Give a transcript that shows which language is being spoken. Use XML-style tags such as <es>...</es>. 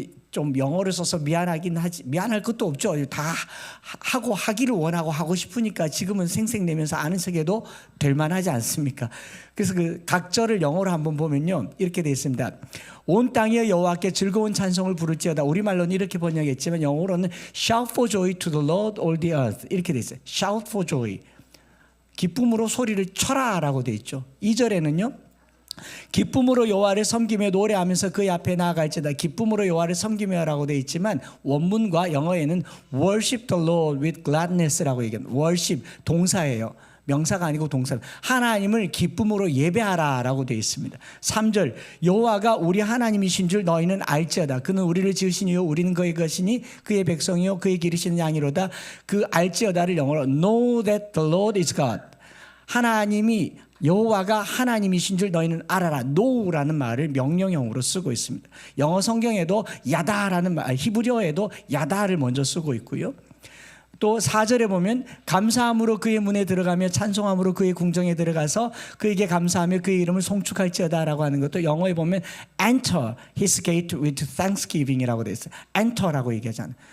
<ko>좀 영어를 써서 미안하긴 하지 미안할 것도 없죠. 다 하고 하기를 원하고 하고 싶으니까 지금은 생색내면서 아는 척해도 될 만하지 않습니까? 그래서 그 각절을 영어로 한번 보면요 이렇게 되어 있습니다. 온 땅에 여호와께 즐거운 찬송을 부를지어다. 우리말로는 이렇게 번역했지만 영어로는</ko> <en>Shout for joy to the Lord all the earth</en> <ko>이렇게 되어 있어요.</ko> <en>Shout for joy</en> <ko>기쁨으로 소리를 쳐라라고 되어 있죠. 2절에는요 기쁨으로 여호와를 섬기며 노래하면서 그의 앞에 나아갈지어다. 기쁨으로 여호와를 섬기며라고 되어 있지만 원문과 영어에는</ko> <en>worship the Lord with gladness</en> <ko>라고 얘기합니다. worship 동사예요. 명사가 아니고 동사. 하나님을 기쁨으로 예배하라라고 되어 있습니다. 3절 여호와가 우리 하나님이신 줄 너희는 알지어다. 그는 우리를 지으신 이요 우리는 그의 것이니 그의 백성이요 그의 기르시는 양이로다. 그 알지어다를 영어로</ko> <en>know that the Lord is God.</en> <ko>하나님이 여호와가 하나님이신 줄 너희는 알아라. know라는 말을 명령형으로 쓰고 있습니다. 영어 성경에도 야다라는 말, 히브리어에도 야다를 먼저 쓰고 있고요. 또 4절에 보면 감사함으로 그의 문에 들어가며 찬송함으로 그의 궁정에 들어가서 그에게 감사하며 그의 이름을 송축할지어다라고 하는 것도 영어에 보면</ko> <en>enter his gate with thanksgiving</en> <ko>이라고 되어 있어요. enter라고 얘기하잖아요.</ko>